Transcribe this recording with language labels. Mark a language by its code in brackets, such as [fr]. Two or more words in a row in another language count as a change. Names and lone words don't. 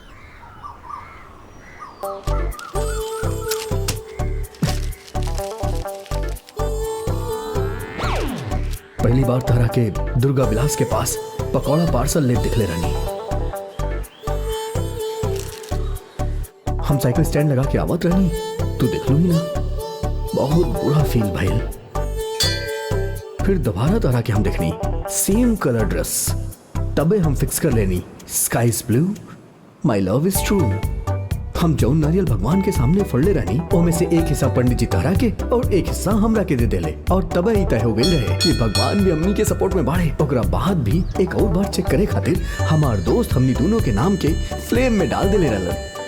[bho] पहली बार तारा के दुर्गा विलास के पास पकौड़ा पार्सल ले दिखले रहनी। हम साइकिल स्टैंड लगा के आवत रहनी, तू देख लू ही ना। बहुत बुरा फील भइल। फिर दोबारा तारा के हम देखनी, [en] same color dress. [bho] तबे हम फिक्स कर लेनी, [en] Sky is blue, my love is true. [bho] हम जौन नारियल भगवान के सामने फड़ले रहनी, ओमे से एक हिस्सा पंडित जी तारा के और एक हिस्सा हमरा के दे देले। और तबे ही तय हो गई रहे कि भगवान भी हमनी के सपोर्ट में बाढ़े। ओकरा बाद भी एक और बार चेक करे खातिर हमार दोस्त हमनी दोनों के नाम के फ्लेम में डाल देले रहलन।